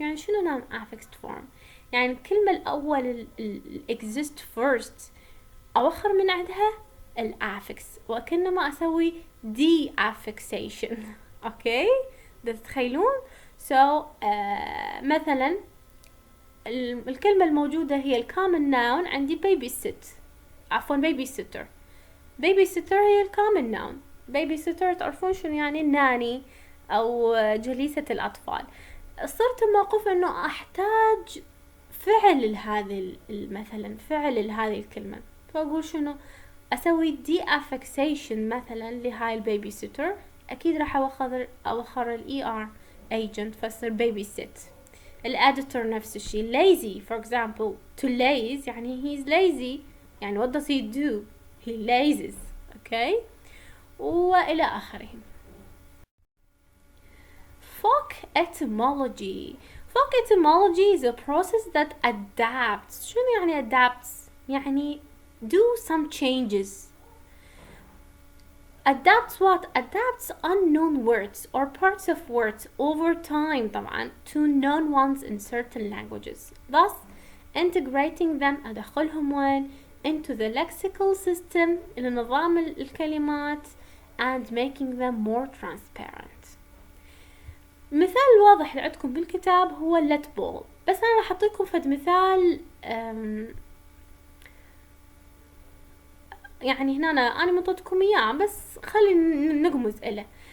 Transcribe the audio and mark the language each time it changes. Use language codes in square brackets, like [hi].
[ar] يعني شنو non-affixed form؟ يعني الكلمة الأول [en] exist first [ar] أوخر من عندها affix وكأنما أسوي de-affixation. أوكي تتخيلون؟ so مثلا الكلمة الموجودة هي الcommon noun عندي babysit عفوا babysitter. babysitter هي الcommon noun. babysitter تعرفون شنو يعني ناني أو جليسة الأطفال. صرت موقف إنه أحتاج فعل لهذه مثلا فعل لهذه الكلمة فأقول شنو أسوي de-affixation مثلا لهاي البيبي سيتر أكيد راح أوخر ال ER agent فصير babysit. الeditor نفس الشي. [en] lazy for example to laze يعني he's lazy يعني what does he do he lazes okay [ar] وإلى آخره. [en] folk etymology. folk etymology is a process that adapts. [ar] شنو يعني [en] adapts؟ يعني do some changes. Adapts what? Adapts unknown words or parts of words over time طبعا to known ones in certain languages, thus integrating them [ar] أدخلهم وين [en] into the lexical system [ar] إلى نظام الكلمات [en] and making them more transparent. [ar] مثال واضح اللي عندكم بالكتاب هو let ball، بس أنا راح أعطيكم فد مثال يعني هنا أنا منطتكم إياه بس خلينا نقمز إله.